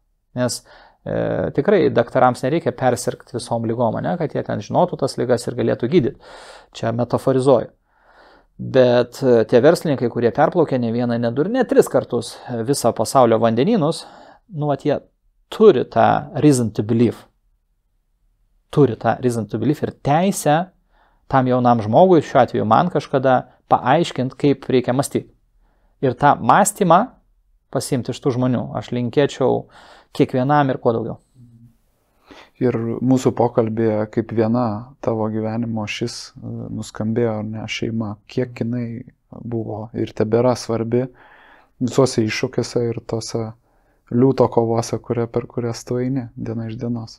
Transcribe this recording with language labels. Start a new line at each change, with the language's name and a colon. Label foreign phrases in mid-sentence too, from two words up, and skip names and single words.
Lithuanian: Nes Tikrai daktarams nereikia persirgti visom lygom, ne, kad jie ten žinotų tas lygas ir galėtų gydyti. Čia metaforizuoju. Bet tie verslininkai, kurie perplaukia ne vieną, ne 2, ne 3 kartus visą pasaulio vandenynus, jie turi tą
English: reason to believe.
Lithuanian: Turi tą
English: reason to believe
Lithuanian: ir teisę tam jaunam žmogui, šiuo atveju man kažkada, paaiškinti, kaip reikia mąstyti. Ir tą mąstymą pasiimti iš tų žmonių. Aš linkėčiau kiekvienam ir kuo daugiau. Ir mūsų pokalbėje kaip viena tavo gyvenimo šis nuskambėjo, ne, šeima, kiek jinai buvo ir tebėra svarbi visuose iššūkiuose ir tose liūto kovose, per kurias tu eini diena iš dienos.